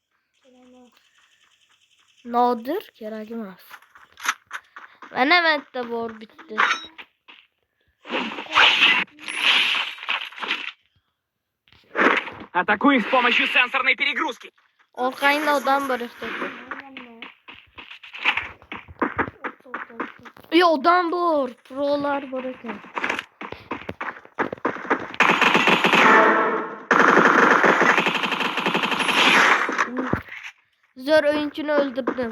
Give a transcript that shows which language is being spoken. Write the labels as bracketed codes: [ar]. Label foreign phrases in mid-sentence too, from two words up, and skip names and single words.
[uz] Nodir kerak emas. Mana bitta bor bitdi. [ru] Атакуй с помощью сенсорной перегрузки. [uz] Orqangda odam bor ekan. Yo, odam bor, prolar bor ekan. Zo'r o'yinchini o'ldirdim.